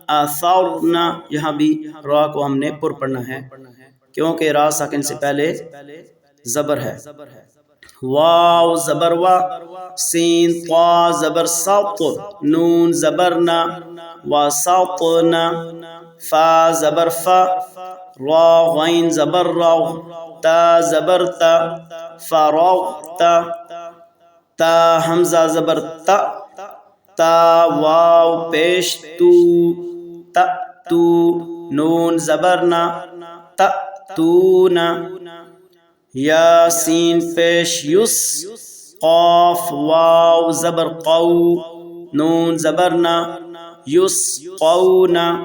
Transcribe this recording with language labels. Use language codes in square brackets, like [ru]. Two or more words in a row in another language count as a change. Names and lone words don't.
[ur] یہاں بھی را کو ہم نے پر پڑھنا ہے۔ کیونکہ را ساکن سے پہلے زبر ہے۔ واو زبر وا، سین طا زبر سط، نون زبر نا، وسطنا، فا زبر فا، را غین زبر را، تا زبر تا، فرغتا، تا حمزہ زبر تا، تا واو پیش تو، تا تو، نون زبر نا، تا تو نا، یا سین پیش یس، قاف واو زبر قو، نون زبر نا، یس قونا،